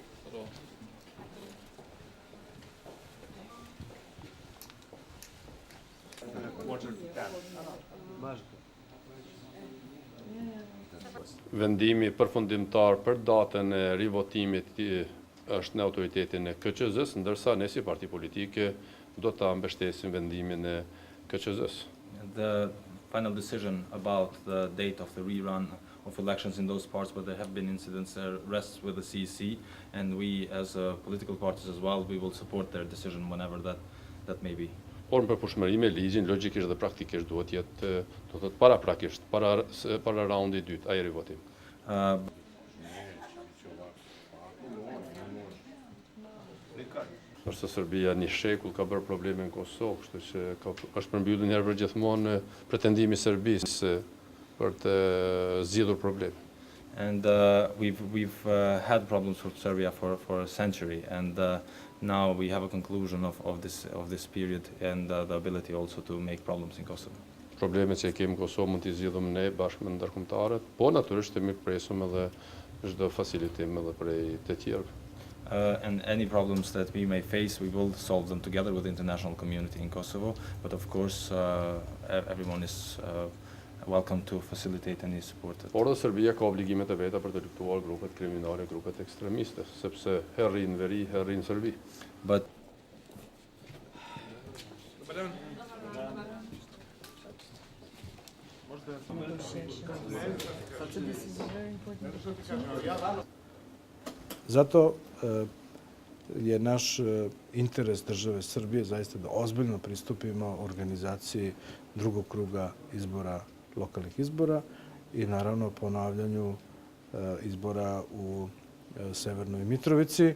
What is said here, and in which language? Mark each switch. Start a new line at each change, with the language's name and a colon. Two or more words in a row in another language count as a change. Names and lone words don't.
Albanian: Vendimi përfundimtar për datën e rivotimit është në autoritetin e KQZ-s, ndërsa ne si parti politike do ta mbështesim vendimin e KQZ-s.
English: The final decision about the date of the rerun of elections in those parts where there have been incidents rests with the CEC, and we as political parties as well, we will support their decision whenever that may be.
Albanian: Por në përputhshmëri me ligjin, logjikisht dhe praktikisht duhet jetë, do të thotë paraprakisht, para raundi i dytë, ai rivotim. Është se Serbia një shekull ka bërë probleme në Kosovë, kështu që është përmbyllur një herë për gjithmonë pretendimi i Serbisë për të zgjidhur probleme.
English: And we've had problems with Serbia for a century, and now we have a conclusion of this period and the ability also to make problems in Kosovo.
Albanian: Problemet që kemi në Kosovë mund t'i zgjidhim ne bashkë me ndërkombëtarët, po natyrisht të mirëpresim edhe çdo facilitim edhe prej të tjerëve.
English: And any problems that we may face, we will solve them together with the international community in Kosovo. But of course, everyone is welcome to facilitate any support.
Albanian: Por dhe Serbia ka obligimet e veta për të luftuar grupet kriminale, grupet ekstremiste, sepse herë në veri, herë në Serbi.
English: But
Serbian: Zato je naš interes države Srbije zaista da ozbiljno pristupimo organizaciji drugog kruga izbora, lokalnih izbora i naravno ponavljanju izbora u Severnoj Mitrovici.